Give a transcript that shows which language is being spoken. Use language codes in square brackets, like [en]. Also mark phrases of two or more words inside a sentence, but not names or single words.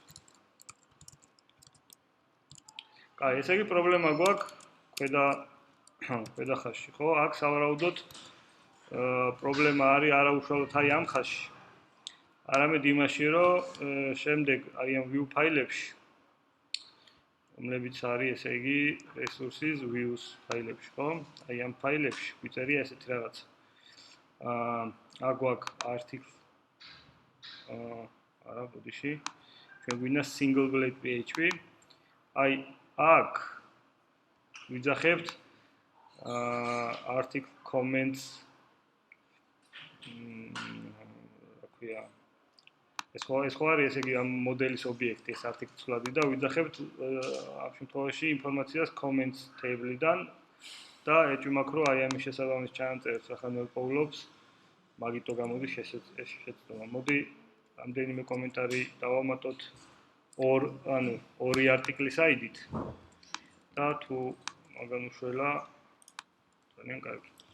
[ka] კაი, ესე იგი პრობლემა გვაქვს ქვედა ხაზში, ხო? აქ სავარაუდოდ პრობლემა არის არაუშუალოდ აი ამ ხაზში. არამედ იმაში, რომ შემდეგ აი ამ view ფაილებში, რომლებიც არის, ესე იგი, [en] resources views [ka] ფაილებში, ხო? აი ამ ფაილებში გვიწერია ესეთი რაღაცა. აქ გვაქვს article არა, ბოდიში. ჩვენ გვინდა [en] single blade PHP. [ka] აი აქ ვიძახებთ [en] article comments [ka] ეს ხო არის, ესე იგი, ამ მოდელის ობიექტი, ეს article ცვლადი და ვიძახებთ ამ შემთხვევაში ინფორმაციას [en] comments table- [ka] დან და ეჭვმაქ რომ აი ამის შესაბამის ჩანაწერებს ახალმოყოლობს, მაგიტო გამოდის შეცდომა. მოდი რამდენიმე კომენტარი დავამატოთ ორი article-ის ID-ით და თუ მაგან უშველა ძალიან კარგი.